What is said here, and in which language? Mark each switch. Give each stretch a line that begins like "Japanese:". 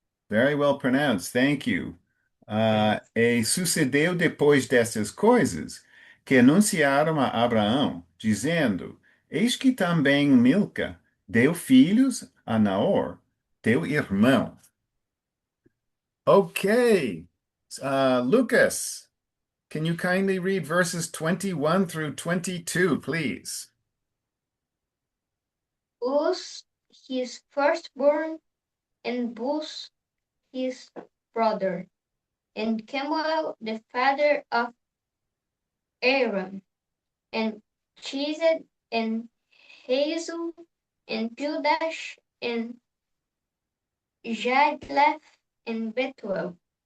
English: Very well pronounced, thank you. Yes.
Portuguese: E sucedeu depois destas coisas que anunciaram a Abraão, dizendo: Eis que também Milca deu filhos a Naor, teu irmão.
English: Okay, Lucas, can you kindly read verses 21 through 22, please? Uz his firstborn, and Buz his brother, and Kemuel the father of Aaron, and Chesed, and Hazel, and Pildash, and Jadlaph, and Bethuel.